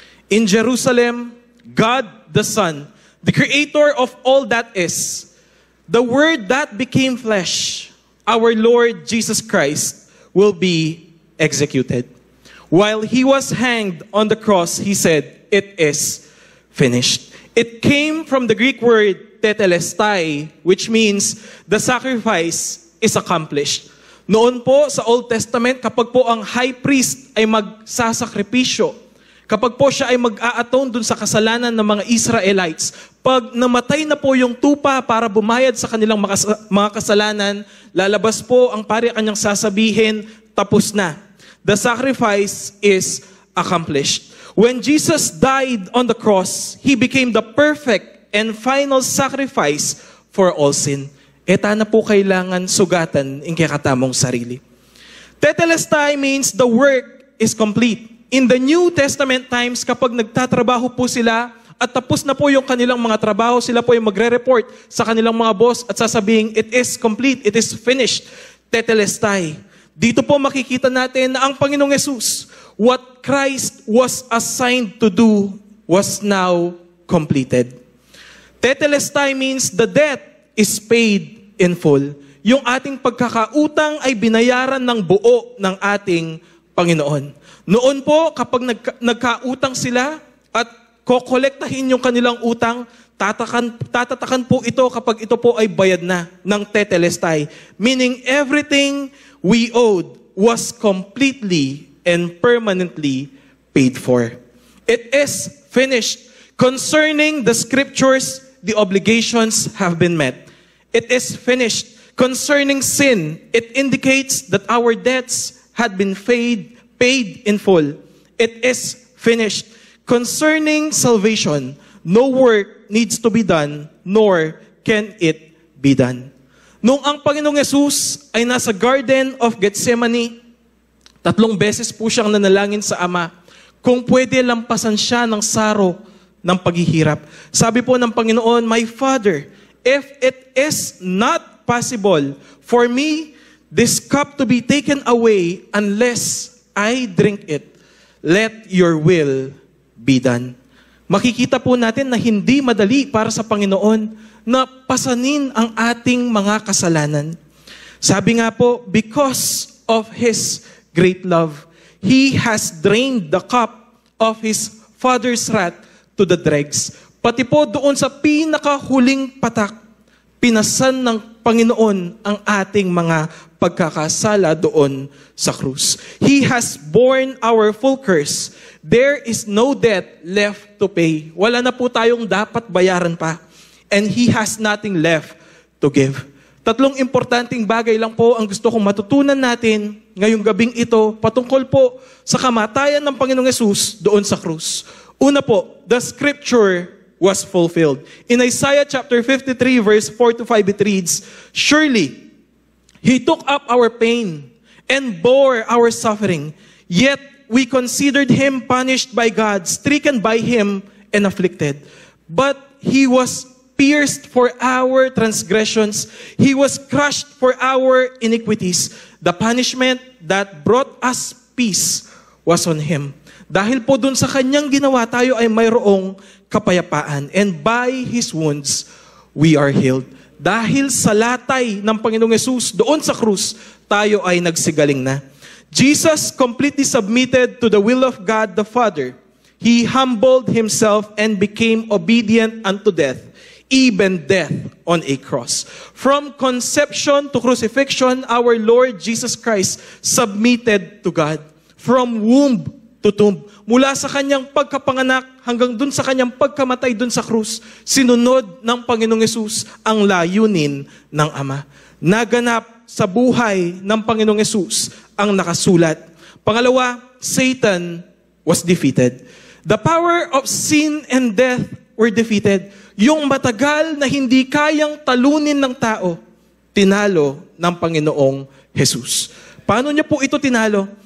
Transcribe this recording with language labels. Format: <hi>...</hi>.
<en>In Jerusalem, God the Son, the creator of all that is, the Word that became flesh, our Lord Jesus Christ, will be executed. While he was hanged on the cross, he said, "It is finished." It came from the Greek word tetelestai, which means the sacrifice is accomplished.</en> <tl>Noon po sa Old Testament, kapag po ang high priest ay magsasakripisyo, kapag po siya ay mag-a-atone dun sa kasalanan ng mga Israelites, pag namatay na po yung tupa para bumayad sa kanilang mga kasalanan, lalabas po ang pari kanyang sasabihin, tapos na.</tl> <en>The sacrifice is accomplished. When Jesus died on the cross, He became the perfect and final sacrifice for all sin.</en> <tl>Eta na po kailangan sugatan in kakatamong sarili.</tl> <en>Tetelestai means the work is complete. In the New Testament times,</en> <tl>kapag nagtatrabaho po sila at tapos na po yung kanilang mga trabaho, sila po yung magre-report sa kanilang mga boss at sasabihin,</tl> <en>"It is complete, it is finished."</en> <tl>Tetelestai. Dito po makikita natin na ang Panginoong Yesus,</tl> <en>what Christ was assigned to do was now completed. Tetelestai means the debt is paid in full.</en> <tl>Yung ating pagkakautang ay binayaran ng buo ng ating Panginoon. Noon po, kapag nagkautang sila at kokolektahin yung kanilang utang, tatatakan po ito kapag ito po ay bayad na ng tetelestai.</tl> <en>Meaning everything we owed was completely and permanently paid for. It is finished. Concerning the scriptures, the obligations have been met. It is finished. Concerning sin, it indicates that our debts had been paid in full. It is finished. Concerning salvation, no work needs to be done, nor can it be done.</en> <tl>Nung ang Panginoong Yesus ay nasa Garden of Gethsemane, 3 beses po siyang nanalangin sa Ama, kung pwede lampasan siya ng saro ng paghihirap. Sabi po ng Panginoon,</tl> <en>"My Father, if it is not possible for me, this cup to be taken away unless I drink it, let your will be done."</en> <tl>Makikita po natin na hindi madali para sa Panginoon na pasanin ang ating mga kasalanan. Sabi nga po,</tl> <en>because of His great love, He has drained the cup of His Father's wrath to the dregs.</en> <tl>Pati po doon sa pinakahuling patak, pinasan ng Panginoon ang ating mga pagkakasala doon sa krus.</tl> <en>He has borne our full curse. There is no debt left to pay.</en> <tl>Wala na po tayong dapat bayaran pa.</tl> <en>And He has nothing left to give.</en> <tl>3 importanteng bagay lang po ang gusto kong matutunan natin ngayong gabing ito patungkol po sa kamatayan ng Panginoong Yesus doon sa krus. Una po,</tl> <en>the scripture was fulfilled. In Isaiah chapter 53 verse 4-5 it reads, "Surely He took up our pain and bore our suffering, yet we considered Him punished by God, stricken by Him and afflicted. But He was pierced for our transgressions. He was crushed for our iniquities. The punishment that brought us peace was on Him.</en> <tl>Dahil po dun sa kanyang ginawa, tayo ay mayroong kapayapaan.</tl> <en>And by His wounds, we are healed.</en> <tl>Dahil sa latay ng Panginoong Yesus, doon sa krus, tayo ay nagsigaling na.</tl> <en>Jesus completely submitted to the will of God the Father. He humbled Himself and became obedient unto death, even death on a cross. From conception to crucifixion, our Lord Jesus Christ submitted to God. From womb to tomb.</en> <tl>Mula sa kanyang pagkapanganak hanggang dun sa kanyang pagkamatay dun sa krus, sinunod ng Panginoong Yesus ang layunin ng Ama. Naganap sa buhay ng Panginoong Yesus ang nakasulat. Pangalawa,</tl> <en>Satan was defeated. The power of sin and death were defeated.</en> <tl>Yung matagal na hindi kayang talunin ng tao, tinalo ng Panginoong Jesus. Paano niya po ito tinalo?</tl>